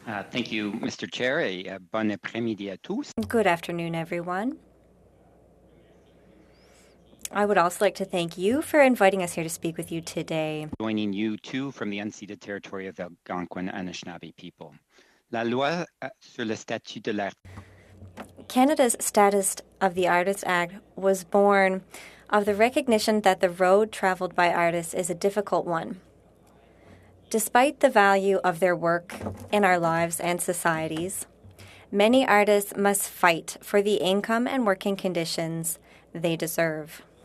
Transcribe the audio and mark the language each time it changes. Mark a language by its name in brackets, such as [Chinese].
[English] Thank you, Mr. Chair. [French] Bon après-midi à tous. [English] Good afternoon, everyone. I would also like to thank you for inviting us here to speak with you today. Joining you too from the unceded territory of the Algonquin and Anishinaabe people. [French] La loi sur le statut de l'art. [English] Canada's Status of the Artist Act was born of the recognition that the road traveled by artists is a difficult one. Despite the value of their work in our lives and societies, many artists must fight for the income and working conditions they deserve.